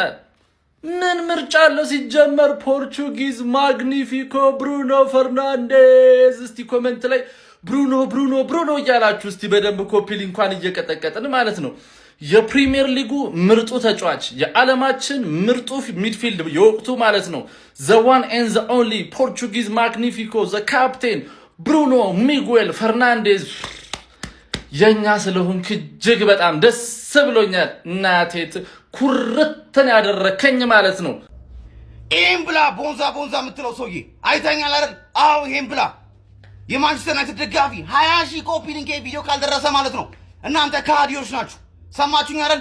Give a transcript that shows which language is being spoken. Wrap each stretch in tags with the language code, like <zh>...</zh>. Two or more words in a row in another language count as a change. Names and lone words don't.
<am>ምን ምርጫ አለው ሲጀመር? ፖርቹጊዝ ማግኒፊኮ ብሩኖ ፈርናንዴዝ። እስቲ ኮሜንት ላይ ብሩኖ እያላችሁ እስቲ በደንብ</am> <en>copy link</en> <am>እየቀጠቀጥን ማለት ነው። የፕሪሚየር ሊጉ ምርጡ ተጫዋች የዓለማችን ምርጡ ሚድፊልድ የወቅቱ ማለት ነው</am> <en>the one and the only</en> <am>ፖርቹጊዝ ማግኒፊኮ</am> <en>the captain</en> <am>ብሩኖ ሚጉኤል ፈርናንዴዝ። የኛ ስለሆንክ እጅግ በጣም ደስ ብሎኛል። እናቴት ኩርተን ያደረከኝ ማለት ነው። ይሄን ብላ ቦንዛ የምትለው ሰውዬ አይተኛል አይደል? አዎ ይሄን ብላ። የማንቸስተር ዩናይትድ ደጋፊ 20,000</am> <en>copy link video</en> <am>ካልደረሰ ማለት ነው እናንተ ከሃዲዎች ናችሁ። ሰማችሁኝ አይደል?</am>